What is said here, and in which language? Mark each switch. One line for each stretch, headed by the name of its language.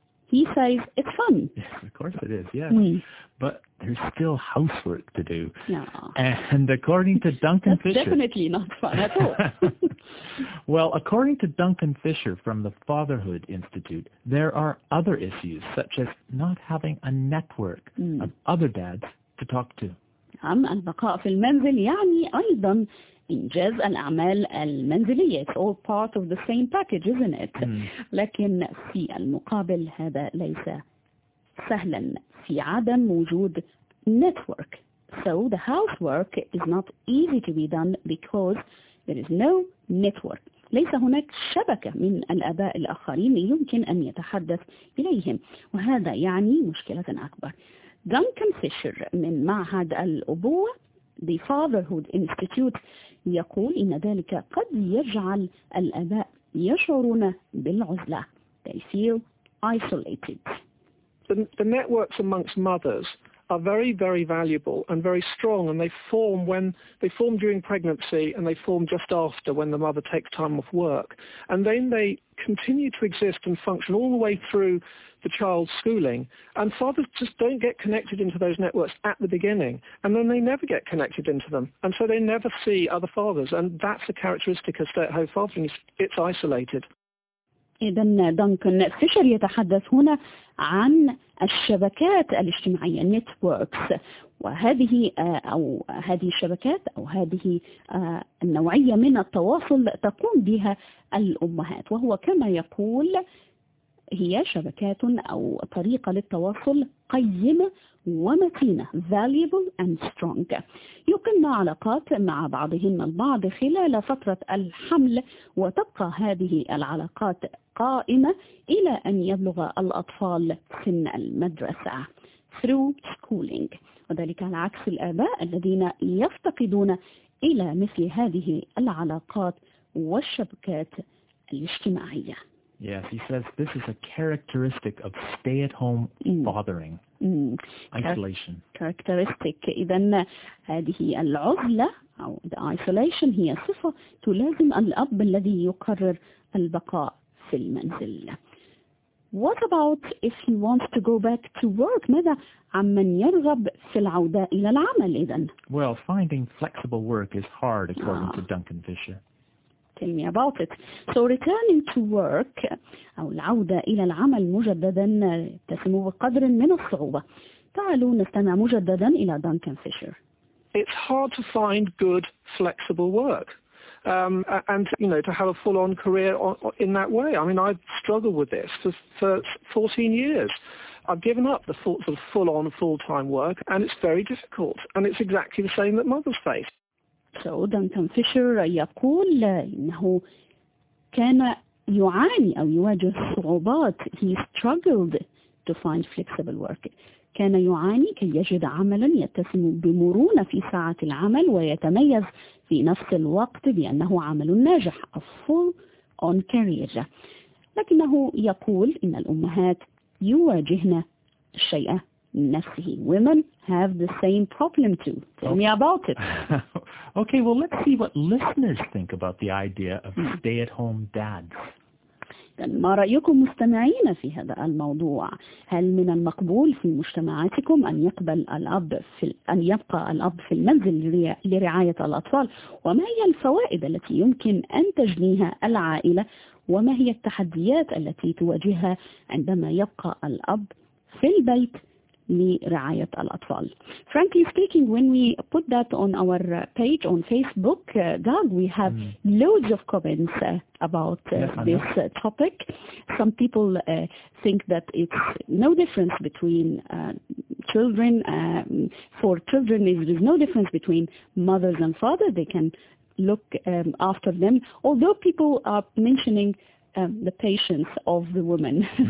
English: He says it's fun. Yes, of course it is. Yeah. But there's still housework to do. Yeah. And according to Duncan That's Fisher. Definitely not fun at all. Well, according to Duncan Fisher from the Fatherhood Institute, there are other issues such as not having a network of other dads to talk to.
Arabic: نعم البقاء في المنزل يعني أيضا إنجاز الأعمال المنزلية.
English: It's all part of the same package, isn't it?
Arabic: لكن في المقابل هذا ليس سهلا في عدم وجود network.
English: So the housework is not easy to be done because there is no network.
Arabic: ليس هناك شبكة من الأباء الآخرين يمكن أن يتحدث إليهم. وهذا يعني مشكلة أكبر. Duncan Fisher من معهد الأبوة The Fatherhood Institute يقول إن ذلك قد يجعل الأباء يشعرون بالعزلة.
English: They feel isolated. The networks amongst mothers are very, very valuable and very strong, and they form during pregnancy and they form just after when the mother takes time off work. And then they continue to exist and function all the way through the child's schooling. And fathers just don't get connected into those networks at the beginning, and then they never get connected into them. And so they never see other fathers, and that's a characteristic of stay-at-home fathering, it's isolated.
Arabic: إذن دانكن فيشر يتحدث هنا عن الشبكات الاجتماعية networks، وهذه أو هذه الشبكات أو هذه النوعية من التواصل تقوم بها الأمهات، وهو كما يقول هي شبكات أو طريقة للتواصل قيمة ومتينة
English: valuable and strong.
Arabic: يقمن علاقات مع بعضهن البعض خلال فترة الحمل، وتبقى هذه العلاقات قائمة إلى أن يبلغ الأطفال سن المدرسة
English: through schooling،
Arabic: وذلك على عكس الآباء الذين يفتقدون إلى مثل هذه العلاقات والشبكات الاجتماعية.
English: Yes, he says this is a characteristic of stay-at-home fathering. Isolation. Characteristic.
Arabic: إذن هذه العزلة أو
English: the isolation
Arabic: هي صفة تلازم الأب الذي يقرر البقاء في المنزل.
English: What about if he wants to go back to work?
Arabic: ماذا عمن يرغب في العودة إلى العمل إذن؟
English: Well, finding flexible work is hard, according to Duncan Fisher. Tell me about it. So returning to work,
Arabic: أو العودة إلى العمل مجددا تسمو بقدر من الصعوبة. تعالوا نستمع مجددا إلى Duncan Fisher.
English: It's hard to find good flexible work. And you know, to have a full-on career in that way. I mean, I've struggled with this for 14 years. I've given up the sort of full-on, full-time work, and it's very difficult. And it's exactly the same that mothers face.
Arabic: So Duncan Fisher يقول إنه كان يعاني أو يواجه صعوبات.
English: He struggled to find flexible work.
Arabic: كان يعاني كي يجد عملا يتسم بمرونة في ساعة العمل ويتميز في نفس الوقت بأنه عمل ناجح
English: a full on career.
Arabic: لكنه يقول إن الأمهات يواجهن الشيء نفسه.
English: Women have the same problem too. Tell me about it. Okay, well, let's see what listeners think about the idea of stay-at-home dads.
Arabic: ما رأيكم مستمعين في هذا الموضوع؟ هل من المقبول في مجتمعاتكم أن يقبل الأب في أن يبقى الأب في المنزل لرعاية الأطفال؟ وما هي الفوائد التي يمكن أن تجنيها العائلة؟ وما هي التحديات التي تواجهها عندما يبقى الأب في البيت لرعاية الأطفال؟
English: Frankly speaking, when we put that on our page on Facebook, Doug, we have loads of comments about this topic. Some people think that it's no difference between children. For children, there's no difference between mothers and fathers. They can look after them. Although people are mentioning the patience of the woman.